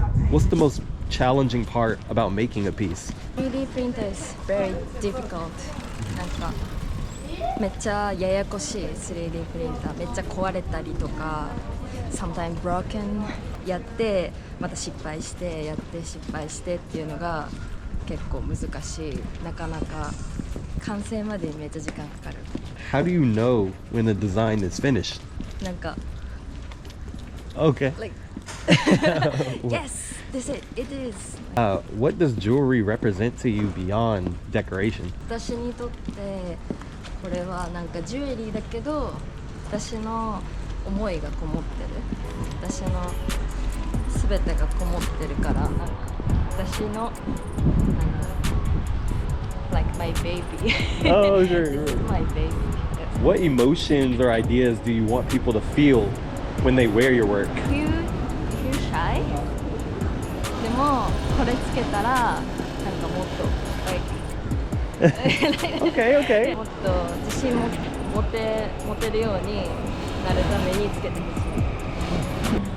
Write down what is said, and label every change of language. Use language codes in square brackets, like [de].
[en] What's the most challenging part about making a piece? 3D printer is very difficult. [ja] なんかめっちゃややこしい 3D プリンターめっちゃ壊れたりとか [en] sometimes broken [ja] やってまた失敗してやって失敗してっていうのが結構難しい。なかなか完成までにめっちゃ時間かかる。 [en] How do you know when the design is finished? なんか Okay. like yes this it is What does jewelry represent to you beyond decoration? [ja] 私にとってこれはなんかジュエリーだけど私の思いがこもってる私の全てがこもってるからなんか私のなんか [en] like my baby Oh, sure, This is sure. my baby What emotions or ideas do you want people to feel when they wear your work? If you shy [ja] でもこれつけたらなんかもっと [en] Okay, okay. [ja] もっと自信も持てるようになるためにつけてほしい。